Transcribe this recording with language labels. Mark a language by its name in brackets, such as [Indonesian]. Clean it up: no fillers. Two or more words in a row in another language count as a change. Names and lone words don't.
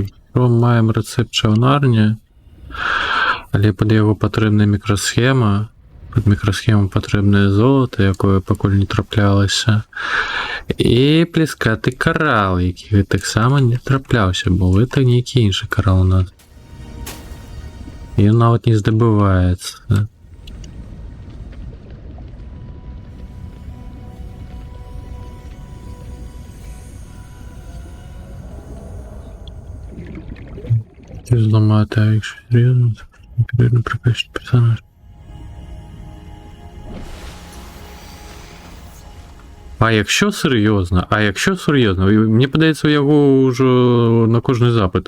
[Belarusian] Маем рецепт чаўнарні, але пад яго патрэбная мікрасхема. Пад мікрасхему патрэбнае золата, якое пакуль не траплялася, і плескаты карал, які таксама не трапляўся, бо гэта нейкі іншы карал у нас. Ён нават не здабываецца. [Ukrainian] Зламати, а якщо серйозно, це потрібно прокачати персонаж. А якщо серйозно, мені подається, у його вже на кожний запит.